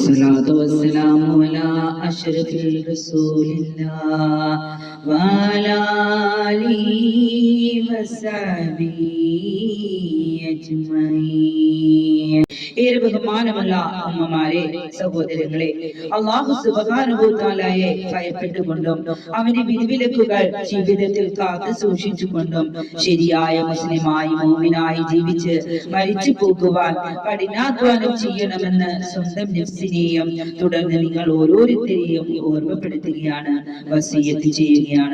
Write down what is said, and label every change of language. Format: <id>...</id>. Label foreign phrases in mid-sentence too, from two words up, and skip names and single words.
<ar>والصلاة والسلام على أشرف رسول الله وعلى آله وصحبه أجمعين.</ar> <ml>ഏറെ ബഹുമാനമുള്ള അമ്മമാരെ, സഹോദരങ്ങളെ,</ml> <ar>الله سبحانه و تعالى</ar> <ml>ഭയപ്പെട്ടുകൊണ്ടും അവന്റെ വിധിവിലക്കുകൾ ജീവിതത്തിൽ കാത്തു സൂക്ഷിച്ചുകൊണ്ടും ശരിയായ മുസ്ലിമായി മുഅ്മിനായി ജീവിച്ച് മരിച്ചു പോകുവാൻ കഠിനാധ്വാനം ചെയ്യണമെന്ന് സ്വന്തം നഫ്സിനെയും തുടർന്ന് നിങ്ങൾ ഓരോരുത്തരെയും ഓർമ്മപ്പെടുത്തുകയാണ്, വസിയത്ത് ചെയ്യുകയാണ്.</ml>